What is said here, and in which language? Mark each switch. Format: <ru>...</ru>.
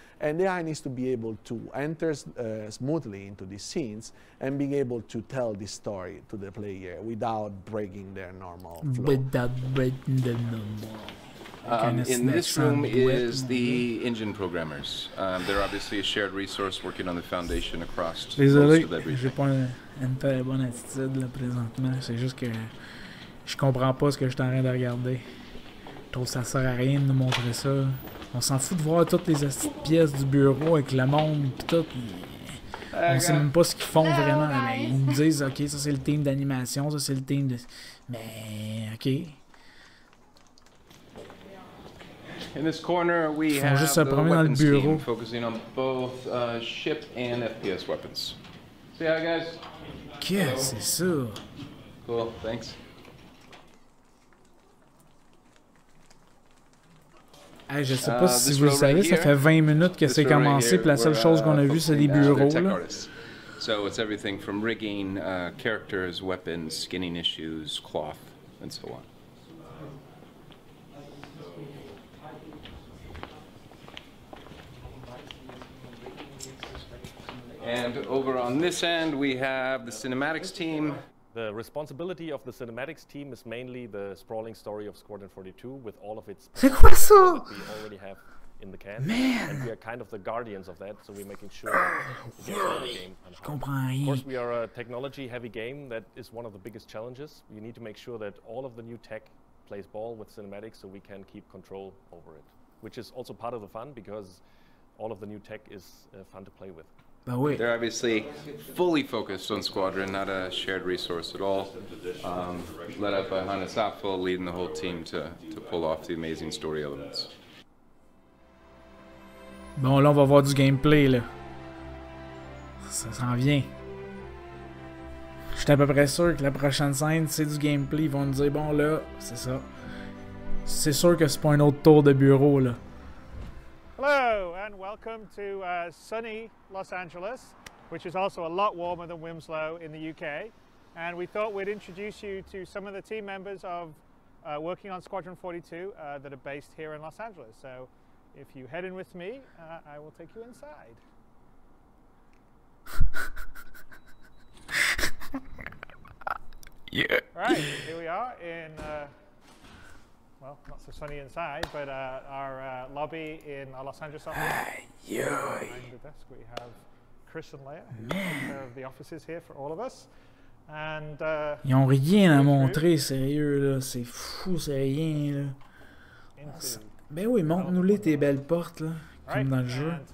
<en>And the AI needs to be able to enter smoothly into these scenes and being able to tell this story to the player without breaking their normal flow. Without breaking the normal. In this room is the engine programmers. They're obviously a shared resource working on the foundation across</en> <fr>Désolé,</fr> <en>most of everything.</en> <fr>j'ai pas une très bonne attitude là présentement. C'est juste que je comprends pas ce que je suis en train de regarder. Je trouve que ça sert à rien de nous montrer ça. On s'en fout de voir toutes les pièces du bureau avec le monde pis tout. On sait même pas ce qu'ils font vraiment. Mais ils nous disent, ok, ça c'est le team d'animation, ça c'est le team de... Mais, ok.</fr> <en>In this corner, we have the weapons team focusing on both ship and FPS weapons. See how, guys?</en> <fr>Qu'est-ce que c'est ça?</fr> <en>Cool, thanks.</en> <fr>Hey, je sais pas si vous le savez, ça fait 20 minutes que c'est commencé, puis la seule chose qu'on a vue, c'est des bureaux. Là.</fr> <en>So it's everything from rigging, characters, weapons, skinning issues, cloth, and so on. And over on this end, we have the cinematics team. The responsibility of the cinematics team is mainly the sprawling story of Squadron 42 with all of its</en> <fr>C'est quoi ça?</fr> <en>that we already have in the can. Man. And we are kind of the guardians of that, so we're making sure to get the game.</en> <fr>Je comprends rien.</fr> <en>Of course, we are a technology-heavy game. That is one of the biggest challenges. You need to make sure that all of the new tech plays ball with cinematics so we can keep control over it, which is also part of the fun because all of the new tech is fun to play with. They're obviously fully focused on Squadron, not a shared resource at all. Led up by Hannes Apfel, leading the whole team to pull off the amazing story elements.</en> <fr>Bon, là, on va voir du gameplay, là. Ça s'en vient. J'étais à peu près sûr que la prochaine scène, c'est du gameplay. Ils vont nous dire, bon, là, c'est ça. C'est sûr que c'est pas un autre tour de bureau, là.</fr> <en>Hello and welcome to sunny Los Angeles, which is also a lot warmer than Winslow in the UK. And we thought we'd introduce you to some of the team members of working on Squadron 42 that are based here in Los Angeles. So if you head in with me, I will take you inside. Yeah. Right, here we are in, well, not so sunny inside, but our lobby in our Los Angeles office. Behind the desk we have Chris and Leia, who take care of the offices here for all of us. And,</en> <fr>ils ont rien à montrer, sérieux, là. C'est fou, c'est rien, là. Ben oui, montre-nous-les tes belles portes, là, comme dans le jeu.</fr>